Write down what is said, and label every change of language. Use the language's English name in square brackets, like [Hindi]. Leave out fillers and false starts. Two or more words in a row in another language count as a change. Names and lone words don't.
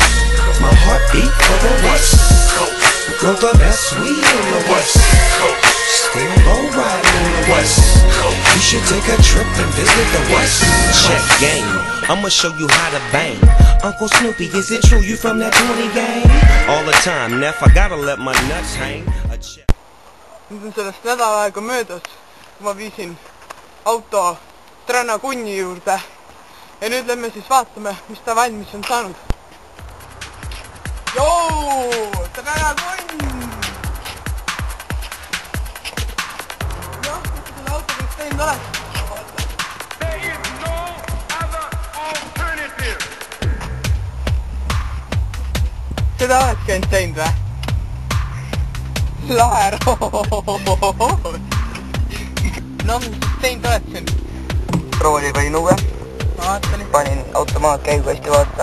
[English] My heartbeat for the West Coast. We grow the best weed on the West Coast. Still low riding on the West Coast. You should take a trip and visit the West Coast. Check game, I'ma show you how to bang. Uncle Snoopy, is it true you from that 20 gang? All the time, Neff, I gotta let my nuts hang. [Estonian] Nüüd on sellest nädal aega möödas, kui ma viisin auto Trana kunni juurde. Ja nüüd lähme siis vaatame, mis ta valmis on saanud. Joo, Trana kunn! Jah, mis selle auto kõik teinud oleks? [English] There is no other alternative. [Estonian] Seda oledki ainult teinud või? Lahe rool! Noh, mis teinud oled siin? Rooli panin uue. Ma vaatan. Panin automaat käigukasti vaata.